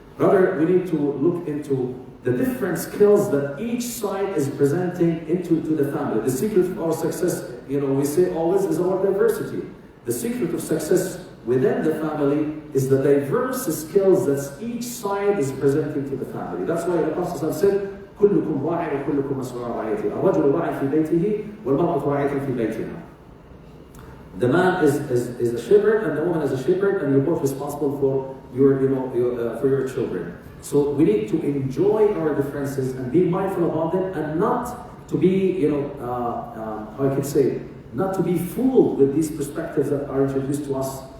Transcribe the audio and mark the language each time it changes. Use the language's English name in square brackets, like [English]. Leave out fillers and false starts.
[English] Rather, we need to look into the different skills that each side is presenting into the family. The secret of our success, we say always, is our diversity. The secret of success within the family is the diverse skills that each side is presenting to the family. That's why the Prophet said, [Arabic] كلكم راع وكلكم مسؤول عن رعيته. الرجل راع في بيته والمرأة راعية في بيتها. [English] The man is a shepherd and the woman is a shepherd, and you're both responsible for your children. So we need to enjoy our differences and be mindful about them, and not to be, how I can say, not to be fooled with these perspectives that are introduced to us